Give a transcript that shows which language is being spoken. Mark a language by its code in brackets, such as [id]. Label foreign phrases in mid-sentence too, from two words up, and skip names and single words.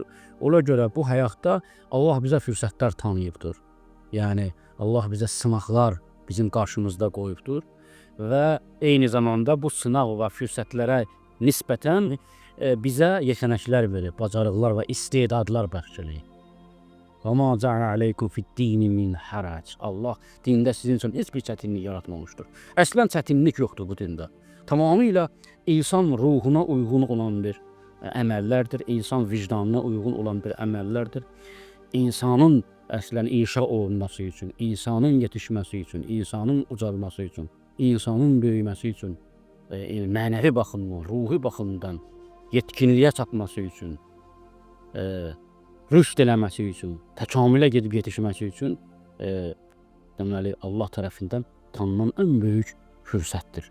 [az] Ona görə bu həyatda Allah bizə fürsətlər tanıyıbdır. Yəni Allah bizə sınaqlar bizim qarşımızda qoyubdur və eyni zamanda bu sınaq və fürsətlərə nisbətən bizə yetenəklər verir, bacarıqlar və istedadlar bəxş edir. [ar] وَمَا جَعَلَ عَلَيْكُمْ فِي الدِّينِ مِنْ حَرَجٍ [az] Allah dində sizin üçün heç bir çətinlik yaratmamışdır. Əslən çətinlik yoxdur bu dində. Tamamilə insan ruhuna uyğun olan bir əməllərdir, insan vicdanına uyğun olan bir əməllərdir. İnsanın əslən inşa olunması üçün, insanın yetişməsi üçün, insanın ucalması üçün, insanın böyüməsi üçün, mənəvi baxımdan, ruhi baxımdan yetkinliyə çatması üçün, rüşd eləməsi üçün, təkamülə gedib yetişməsi üçün deməli Allah tərəfindən tanınan ən böyük fürsətdir.